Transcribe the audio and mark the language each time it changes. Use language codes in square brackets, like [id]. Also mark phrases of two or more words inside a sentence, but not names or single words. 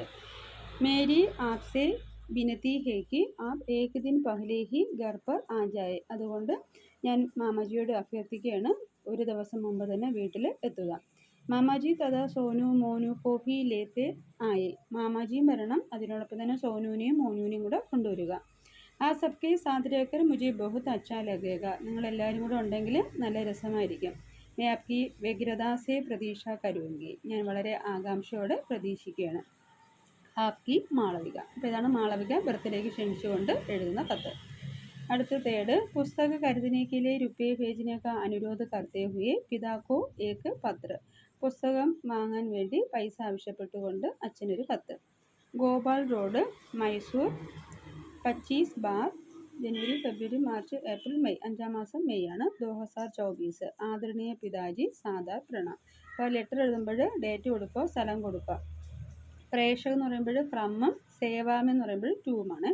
[hi] मेरी आपसे बिनती है कि आप एक दिन पहले ही घर पर आ जाएँ. [ml] അതുകൊണ്ട് ഞാൻ മാമാജിയോട് അഭ്യർത്ഥിക്കുകയാണ്, ഒരു ദിവസം മുമ്പ് തന്നെ വീട്ടിൽ എത്തുക. [hi] मामाजी तथा सोनू मोनू को भी लेते आए. [ml] മാമാജിയും വരണം, അതിനോടൊപ്പം തന്നെ സോനുവിനെയും മോനുവിനെയും കൂടെ കൊണ്ടുവരിക. [hi] आ सबके साथ रहकर മുझे बहुत अच्छा लगेगा. [ml] നിങ്ങളെല്ലാവരും കൂടെ ഉണ്ടെങ്കിൽ നല്ല രസമായിരിക്കും. [hi] मैं आपकी व्यग्रता से प्रतीक्षा करूँगी. [ml] ഞാൻ വളരെ ആകാംക്ഷയോടെ പ്രതീക്ഷിക്കുകയാണ്. [hi] आपकी मालविका. [ml] അപ്പോൾ ഇതാണ് മാളവിക ബർത്ത്ഡേക്ക് ക്ഷണിച്ചുകൊണ്ട് എഴുതുന്ന കത്ത്. അടുത്ത തേർഡ്, [hi] പുസ്തക खरीदने के लिए रुपये भेजने का अनुरोध करते हुए पिता को एक पत्र. [ml] പുസ്തകം വാങ്ങാൻ വേണ്ടി പൈസ ആവശ്യപ്പെട്ടുകൊണ്ട് അച്ഛനൊരു കത്ത്. ഗോപാൽ റോഡ്, മൈസൂർ 25 ജനുവരി ഫെബ്രുവരി മാർച്ച് ഏപ്രിൽ മെയ്, 5ാം മാസം മെയ് ആണ് 2024. [hi] आदरणीय पिताजी सादा प्रणाम. [ml] അപ്പോൾ ലെറ്റർ എഴുതുമ്പോൾ ഡേറ്റ് കൊടുക്കുക, സ്ഥലം കൊടുക്കുക. പ്രേഷക് എന്ന് പറയുമ്പോൾ ഫ്രമ്മും, സേവാമെന്ന് എന്ന് പറയുമ്പോൾ ടൂമാണ്.